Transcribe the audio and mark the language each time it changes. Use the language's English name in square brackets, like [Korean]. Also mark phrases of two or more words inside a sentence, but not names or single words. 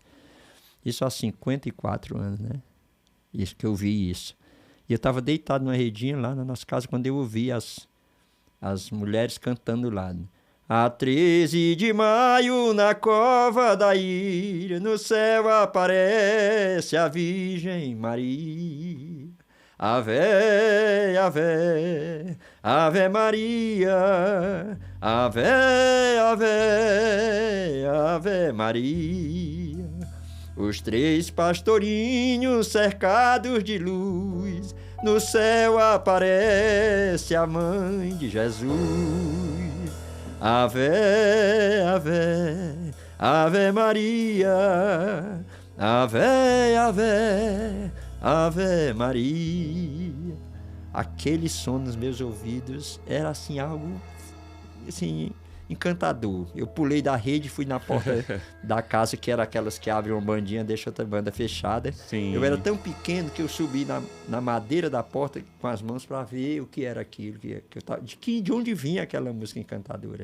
[Portuguese] Isso há 54 anos, né? Isso que eu vi isso. E eu estava deitado numa redinha lá na nossa casa quando eu ouvi as mulheres cantando lá. A 13 de maio, na cova da ilha, no céu aparece a Virgem Maria. Ave, ave, ave Maria, ave, ave, ave Maria. Os 3 pastorinhos cercados de luz, no céu aparece a mãe de Jesus. Ave, ave, ave Maria, ave, ave, ave Maria. Aquele som nos meus ouvidos era assim algo assim encantador. Eu pulei da rede, fui na porta da casa, que era aquelas que abrem uma bandinha, deixa outra banda fechada. Sim. Eu era tão pequeno que eu subi na madeira da porta com as mãos para ver o que era aquilo, que eu tava, de onde vinha aquela música encantadora.